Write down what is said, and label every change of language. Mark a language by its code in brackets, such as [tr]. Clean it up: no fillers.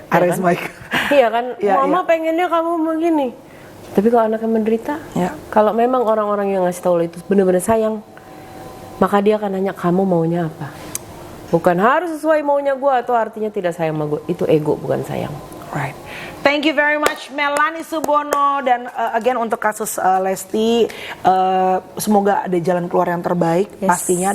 [id] Aris Mike. Iya kan, mama pengennya kamu begini. Tapi kalau anaknya menderita, kalau memang orang-orang yang ngasih tahu lo itu benar-benar sayang, maka dia akan nanya kamu maunya apa. Bukan harus sesuai maunya gue atau artinya tidak sayang sama gue. Itu ego, bukan sayang. [en] Right. Thank you very much Melanie Subono. [id] Dan again untuk kasus Lesti, semoga ada jalan keluar yang terbaik pastinya.